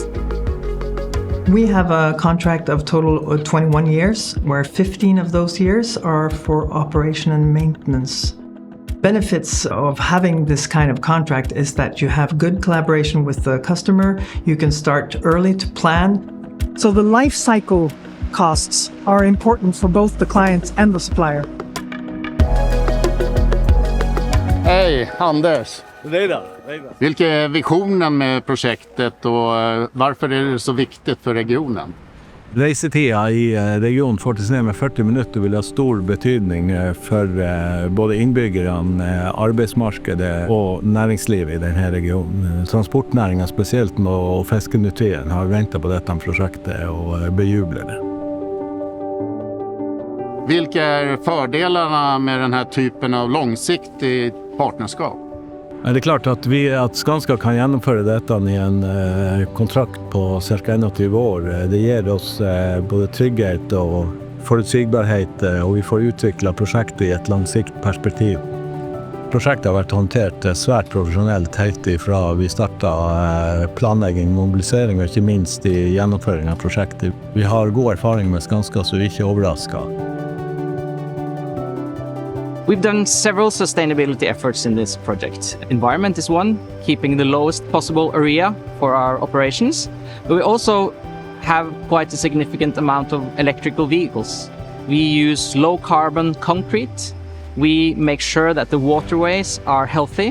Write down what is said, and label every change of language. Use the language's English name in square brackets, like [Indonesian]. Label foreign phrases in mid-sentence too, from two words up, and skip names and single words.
[English] We have a contract of total 21 years, where 15 of those years are for operation and maintenance. Benefits of having this kind of contract is that you have good collaboration with the customer, you can start early to plan. So the life cycle costs are important for both the client and the supplier. [Swedish] Hej, Anders. Hej då. Vilken är visionen med projektet och varför är det så viktigt för regionen? [Norwegian] Reisetida i regionen fortes ned med 40 minutter vil ha stor betydning for både innbyggerne, arbeidsmarkedet og næringslivet i denne regionen. Transportnæringen spesielt og fiskeindustrien har ventet på dette prosjektet og bejubler det. [Swedish] Vilka är fördelarna med den här typen av långsiktigt partnerskap? [Norwegian] Det er klart at Skanska kan gjennomføre dette i en kontrakt på ca. 21 år. Det gir oss både trygghet og forutsigbarhet, og vi får utviklet prosjektet i et langsiktig perspektiv. Prosjektet har vært håndtert svært profesjonelt helt ifra vi startet planlegging, mobilisering og ikke minst i gjennomføring av prosjektet. Vi har god erfaring med Skanska, så vi er ikke overrasket. [English] We've done several sustainability efforts in this project. Environment is one, keeping the lowest possible area for our operations. But we also have quite a significant amount of electrical vehicles. We use low carbon concrete. We make sure that the waterways are healthy.